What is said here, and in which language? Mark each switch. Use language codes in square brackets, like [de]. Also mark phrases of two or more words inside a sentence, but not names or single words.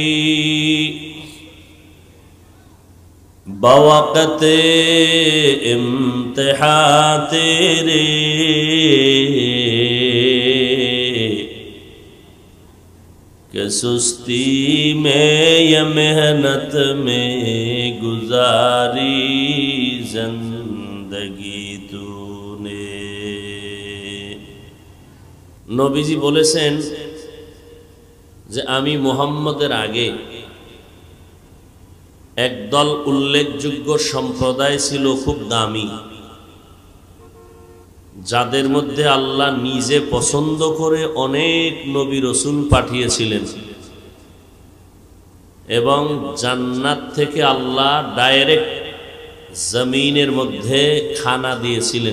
[ur] بوقت امتحان تیرے، کہ سستی میں یا محنت میں گزاری زندگی تو نے. [bn] নবীজি বলেছেন যে আমি মুহাম্মদের আগে একদল উল্লেখযোগ্য সম্প্রদায় ছিল খুব দামি, যাদের মধ্যে আল্লাহ নিজে পছন্দ করে অনেক নবী রাসূল পাঠিয়েছিলেন এবং জান্নাত থেকে আল্লাহ ডাইরেক্ট জমিনের মধ্যে খানা দিয়েছিলেন।